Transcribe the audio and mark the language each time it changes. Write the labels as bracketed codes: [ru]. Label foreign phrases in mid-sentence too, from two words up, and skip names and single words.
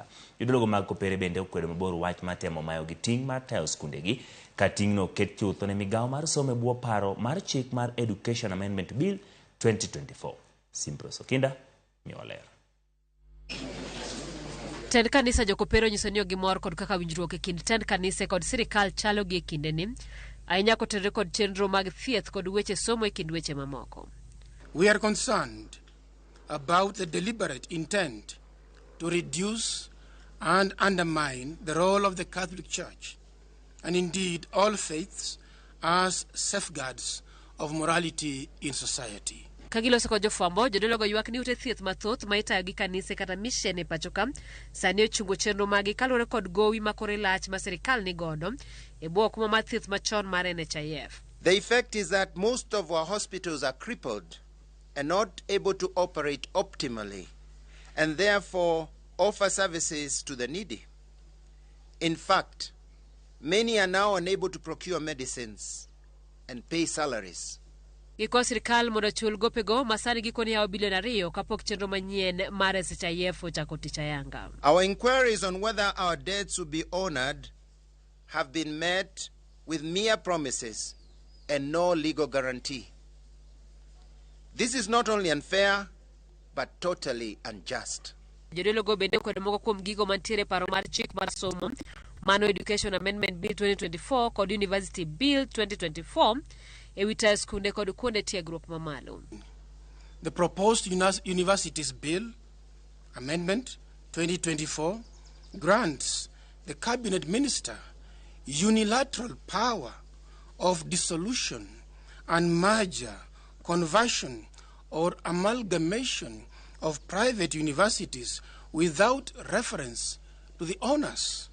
[luo] Jodologo mag Kopere bende okwedo mabor wach matemo mayo gi ting' mar tayo skunde gi ka ting'no ket chutho ne migawo mar somo e bwo paro mar chik mar Education Amendment Bill 2024. Simpros Okinda miwaler. Tend kanisa Jokopere nyiso ni gimor kod kaka winjruok e kind tend kanise kod sirikal chalo gi kinde ni ahinya kotenore kod chenro mag thieth kod weche somo e kind weche mamoko. [en] We are concerned about the deliberate intent to reduce and undermine the role of the Catholic Church and indeed all faiths as safeguards of morality in society. [luo] Kagiloso kod jofwambo, jodologo ywak ni ute thieth mathoth ma itayo gi kanise kata mission e pacho ka sani ochungo chenro magi kaluwore kod gowi makore lach ma sirikal ni godo e bwo okuma mar thieth machon mar NHIF. [en] The effect is that most of our hospitals are crippled and not able to operate optimally and therefore offer services to the needy. In fact, many are now unable to procure medicines and pay salaries. [luo] Giko sirikal mondo chul gopego masani gikoni yao bilion 2 kapok chenro manyien mar NHIF ochako tich ayanga. [en] Our inquiries on whether our debts will be honored have been met with mere promises and no legal guarantee. This is not only unfair but totally unjust. [luo] Jodologo bende kod moko kuom gigo mantiere paro mar chik mar somo mano Education Amendment Bill 2024 kod University Bill 2024 ewita skunde kod kuonde tiegruok mamalo. [en] The proposed Universities Bill Amendment 2024 grants the Cabinet Minister unilateral power of dissolution and merger, conversion or amalgamation of private universities without reference to the owners.